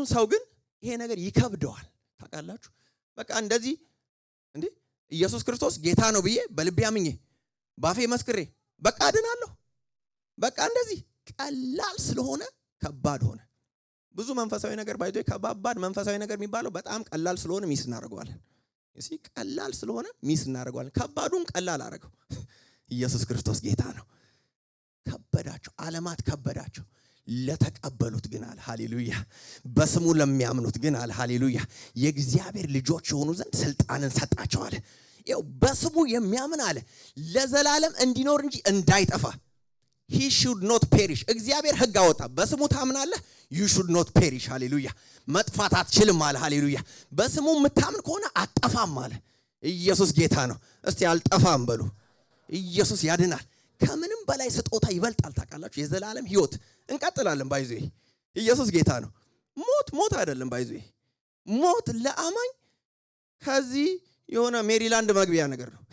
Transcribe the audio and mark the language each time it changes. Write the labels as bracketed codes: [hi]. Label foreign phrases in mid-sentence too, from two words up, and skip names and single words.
[am] ሰው ግን ይሄ ነገር ይከብደዋል ታውቃላችሁ በቃ እንደዚህ እንዴ ኢየሱስ ክርስቶስ ጌታ ነው ብዬ በልቤ አምኜ ባፌ መስክሬ በቃ አድናለሁ በቃ እንደዚህ ቀላል ስለሆነ ከባድ ሆነ ብዙ መንፈሳዊ ነገር ባይዶ ከባባድ መንፈሳዊ ነገር የሚባለው በጣም ቀላል ስለሆነ ሚስ እናደርገዋለን እሺ ቀላል ስለሆነ ሚስ እናደርገዋለን ከባዱን ቀላል አደረገው ኢየሱስ ክርስቶስ ጌታ ነው ከበዳቸው ዓለማት ከበዳቸው ለተቀበሉት ግን አለ ሃሌሉያ በስሙ ለሚያምኑት ግን አለ ሃሌሉያ የእግዚአብሔር ልጆች የሆኑ ዘንድ ስልጣንን ሰጣቸው አለ ይኸው በስሙ የሚያምን አለ ለዘላለም እንዲኖር እንጂ እንዳይጠፋ [en] he should not perish [am] እግዚአብሔር ሕግ አወጣ በስሙ ታምናለህ [en] you should not perish [am] ሃሌሉያ መጥፋት አትችልም አለ ሃሌሉያ በስሙ የምታምን ከሆነ አጠፋም አለ ኢየሱስ ጌታ ነው እስቲ አልጠፋም በሉ ኢየሱስ ያድናል ከምንም በላይ ስጦታ ይበልጣል ታውቃላችሁ የዘላለም ህይወት እንቀጥላለን ባይዙ ኢየሱስ ጌታ ነው ሞት አይደለም ባይዙ ሞት ለአማኝ ከዚህ የሆነ ሜሪላንድ መግቢያ ነገር ነው